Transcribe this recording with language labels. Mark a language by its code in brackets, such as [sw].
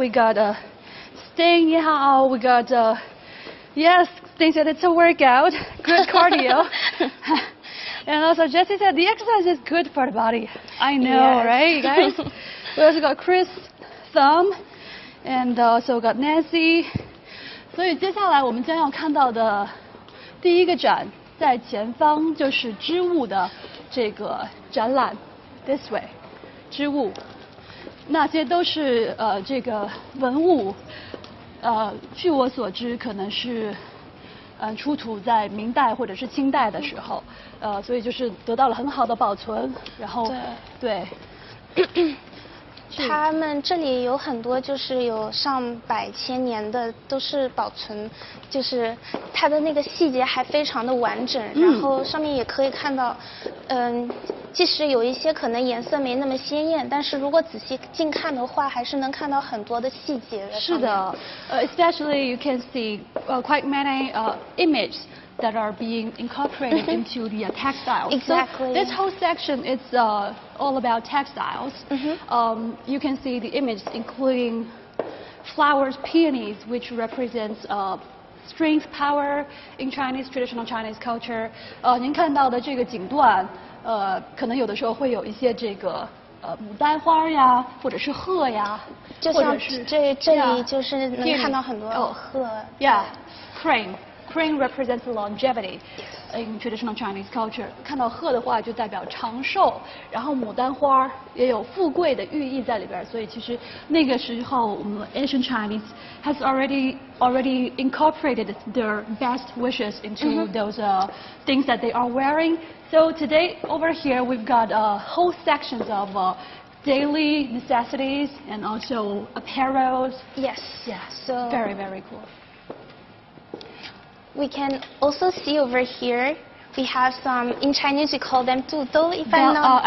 [en] We got Sting, Yao. We got yes, Sting said it's a workout, good cardio. And also Jessie said the exercise is good for the body. I know, Yes. right, you guys? We also got Chris, Thumb, and also got Nancy. [zh] 所以接下来我们将要看到的第一个展，在前方就是织物的这个展览 ， [en] this way， [zh] 织物，那些都是这个文物，据我所知可能是出土在明代或者是清代的时候，所以就是得到了很好的保存，然后对。他们这里有很多，就是有上百千年的，都是保存，就是它的那个细节还非常的完整，然后上面也可以看到，即使有一些可能颜色没那么鲜艳，但是如果仔细近看的话，还是能看到很多的细节的。是的， [en] especially you can see quite many images that are being incorporated into the textiles. Exactly. So this whole section is all about textiles. You can see the images including flowers, peonies, which represents strength, power in Chinese traditional Chinese culture. [zh] 您看到的这个景段，可能有的时候会有一些这个牡丹花呀，或者是鹤呀，就像这里就是能看到很多鹤。 [en] Yeah, crane. Crane represents longevity in traditional Chinese culture. [zh] 看到鹤的话就代表长寿，然后牡丹花也有富贵的寓意在里边，所以其实那个时候我们 [en] Asian Chinese has already incorporated their best wishes into those things that they are wearing. So today over here we've got whole sections of daily necessities and also apparels. Yes. Yeah. So very, very cool. We can also see over here, we have some, in Chinese we call them 肚兜, if I'm not...